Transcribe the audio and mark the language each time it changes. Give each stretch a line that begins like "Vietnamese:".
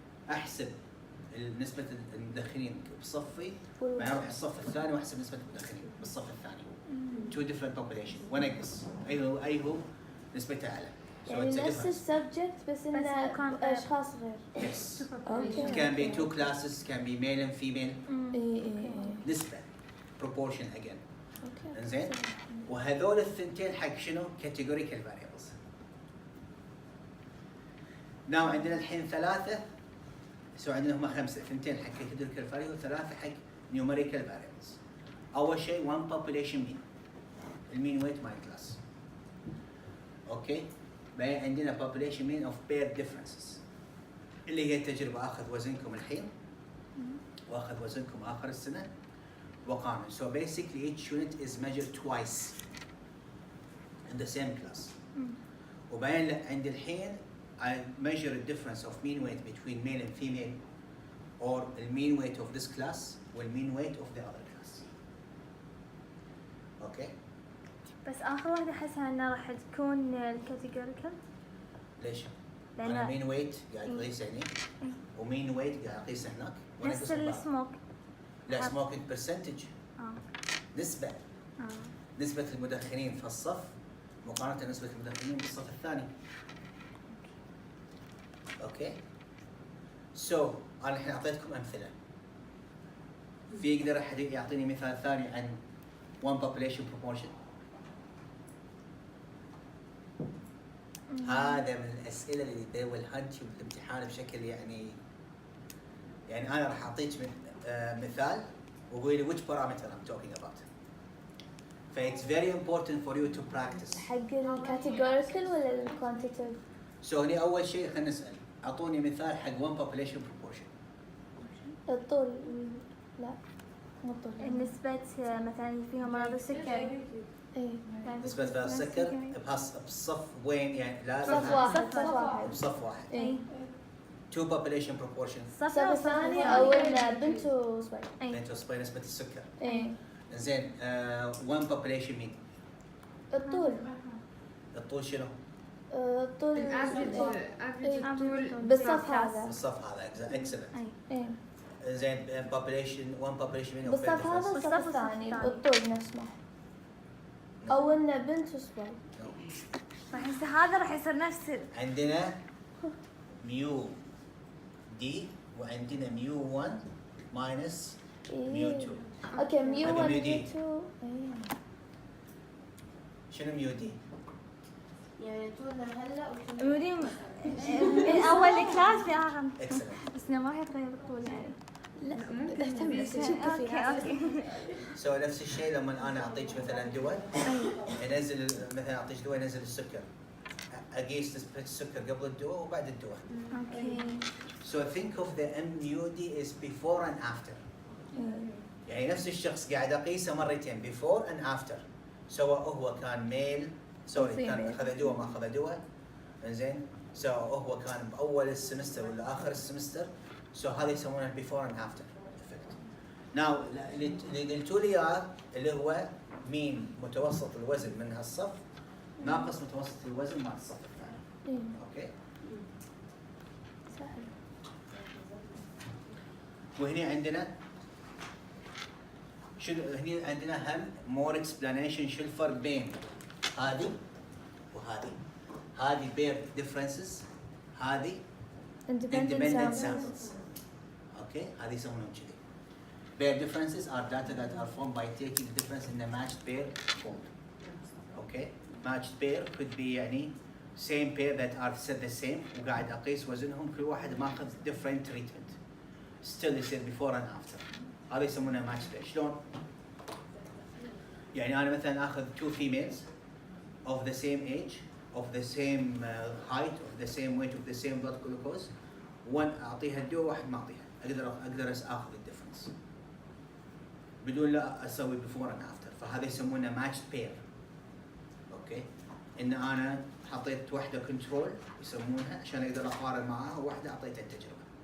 Arabic: احسب نسبة المدخنين بصفي بعدين اروح الصف الثاني واحسب نسبة المدخنين بالصف الثاني.
English: Two different population
Arabic: ونقص أي هو نسبته أعلى. يعني نفس السبجكت بس إنه أشخاص غير.
English: Yes. Okay. It can be two classes, can be male and female. نسبة proportion again. Okay.
Arabic: إنزين. وهذول الثنتين حق شنو؟
English: categorical variables.
Arabic: Now عندنا الحين ثلاثة. So عندنا هم خمسة ثنتين حق
English: categorical variables
Arabic: وثلاثة حق
English: numerical variables.
Arabic: أول شيء
English: one population mean. المين weight my class. Okay.
Arabic: بعدين عندنا
English: population mean of pair differences.
Arabic: اللي هي التجربة اخذ وزنكم الحين واخذ وزنكم اخر السنه وقارن.
English: So basically each unit is measured twice in the same class.
Arabic: وبعدين عند الحين
English: I measure the difference of mean weight between male and female, or the mean weight of this class or mean weight of the other class. Okay?
Arabic: بس آخر واحدة أحسها إنها راح تكون الكاتيجوريكال. ليش؟ لأن أنا
English: mean weight
Arabic: قاعد أقيس هنا ومين weight قاعد أقيس هناك. نفس السموك.
English: لا smoking percentage.
Arabic: نسبة. نسبة المدخنين في الصف مقارنة نسبة المدخنين بالصف الثاني. اوكي؟ سو انا الحين اعطيتكم امثلة. في يقدر احد يعطيني مثال ثاني عن
English: one population proportion؟
Arabic: هذا من الاسئلة اللي
English: they will hunt you
Arabic: بالامتحان بشكل يعني انا راح اعطيك مثال وقولي لي
English: which parameter I'm talking about. ف it's very important for you to practice.
Arabic: حق الكاتيجوريكال ولا الكوانتيتيف؟ سو هني اول شيء خلينا نسال اعطوني مثال حق
English: one population proportion.
Arabic: الطول لا مو الطول. النسبة مثلا فيهم مرض السكري. ايه نسبة السكر بصف وين يعني لا صف واحد. بصف واحد. ايه
English: two population proportion.
Arabic: صف الثاني او بنت وصبي. بنت وصبي نسبة السكر. ايه
English: زين one population مين؟
Arabic: الطول. الطول شنو؟ الطول الطول بالصف هذا. بالصف هذا excellent. ايه
English: زين population one population مين؟
Arabic: بالصف هذا والصف الثاني الطول نفسه. او انه بنت وصبي. راح يصير هذا راح يصير نفس عندنا ميو دي وعندنا ميو 1 ماينس ميو 2. اوكي ميو 1 هذا ميو ميو دي. 2 شنو ميو دي؟ يعني طولنا هلا ميودين من اول كلاس لاخر.
English: excellent.
Arabic: بس إنه ما راح يتغير الطول يعني. لا اهتم بس اوكي. سو نفس الشيء لما انا اعطيك مثلا دواء انزل مثلا اعطيك دواء ينزل السكر اقيس نسبة السكر قبل الدواء وبعد الدواء. اوكي.
English: So think of the MUD is before and after.
Arabic: يعني نفس الشخص قاعد اقيسه مرتين
English: before and after.
Arabic: سواء هو كان ميل سوري كان اخذ دواء ما اخذ دواء انزين سواء هو كان باول السمستر ولا اخر السمستر. سو هذا يسمونه
English: before and after effect.
Arabic: Now اللي قلتوا لي اياه اللي هو مين متوسط الوزن من هالصف ناقص متوسط الوزن مع الصف الثاني. اوكي؟ سهل. وهنا عندنا شنو هنا عندنا هم
English: more explanation
Arabic: شو الفرق بين هذه وهذه.
English: هذه pair differences هذه independent samples.
Arabic: اوكي هذه يسمونهم كذي.
English: Pair differences are data that are formed by taking the difference in the matched pair form. Okay? Matched pair could be يعني same pair that are said the same
Arabic: وقاعد اقيس وزنهم كل واحد ماخذ
English: different treatment. Still يصير before and after.
Arabic: هذا يسمونه matched pair. شلون؟ يعني انا مثلا اخذ
English: two females of the same age of the same height of the same weight of the same blood glucose.
Arabic: one اعطيها الدواء واحد ما اعطيها. اقدر اخذ الديفرنس بدون لا اسوي before and after. فهذا يسمونه
English: matched pair.
Arabic: اوكي؟ ان انا حطيت واحده كنترول يسمونها عشان اقدر اقارن معاها وواحده اعطيتها التجربه.